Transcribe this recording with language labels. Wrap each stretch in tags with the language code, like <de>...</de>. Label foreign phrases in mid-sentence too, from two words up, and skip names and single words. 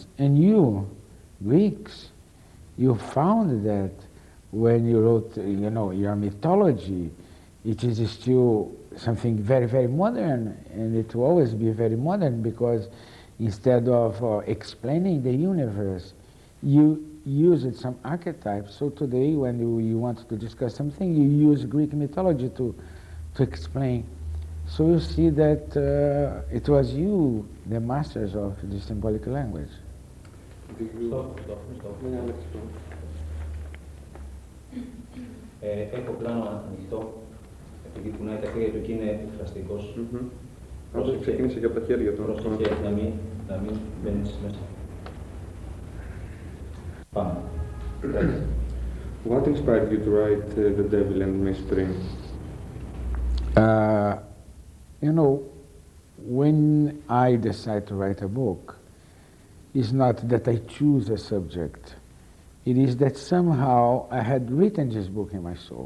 <en>And you, Greeks, you found that when you wrote, your mythology, it is still something very, very modern, and it will always be very modern because instead of explaining the universe, you used some archetypes. So today, when you want to discuss something, you use Greek mythology to explain. So you see that it was you, the masters of the symbolic language.</en> <el>Έχω πλάνο ανοιχτό, επειδή κουνάει τα χέρια του και είναι εκφραστικός. Όσο ξεκίνησε και από τα χέρια του. Πρόσεχε να μην μπαίνεις μέσα. Πάμε.</el> <en>What inspired you to write The Devil and Miss Spring? When I decide to write a book, it's not that I choose a subject. It is that somehow I had written this book in my soul.</en>